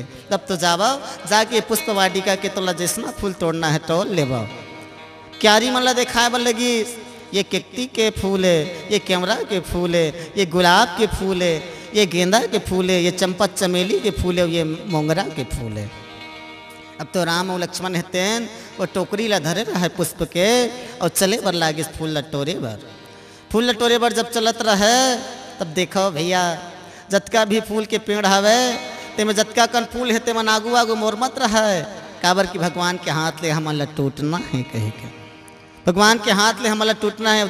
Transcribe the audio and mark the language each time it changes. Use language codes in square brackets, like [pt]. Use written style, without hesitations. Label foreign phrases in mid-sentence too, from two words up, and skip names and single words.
[hne] तब तो जावा जाके पुष्प वाटिका के तो जैसना फूल तोड़ना है तोड़ ले क्यारी मन ला दिखाए बोल लगी ये केकती के फूल है, ये कैमरा के फूल है, ये गुलाब के फूल है, ये गेंदा के फूल है, ये चंपा चमेली के फूल है, ये मोंगरा के फूल है। अब तो राम और लक्ष्मण हेतेन वो टोकरी ला धरे रहा है पुष्प के और चले बर लागे फूल लटोरे बर। फूल लटोरे बर जब चलत रहे तब देखो भैया जतका भी फूल के पेड़ हवे ते में जतका कन फूल है ते मन आगू आगू मोर मत रहा है काबर की भगवान के हाथ ले हमन ला टूटना है कहे के, भगवान के हाथ ले हमला टूटना है।